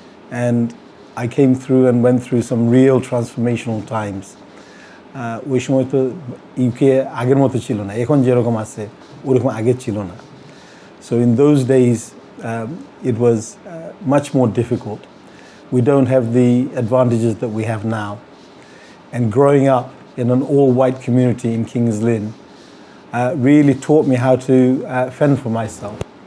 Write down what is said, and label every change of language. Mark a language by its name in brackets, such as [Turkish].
[English] And I came through and went through some real transformational times. [Bangla] ওই সময় তো UK আগের মতো ছিল না, এখন যেরকম আছে ওরকম আগে ছিল না। [English] So in those days, it was much more difficult. We don't have the advantages that we have now. And growing up in an all-white community in Kings Lynn really taught me how to fend for myself.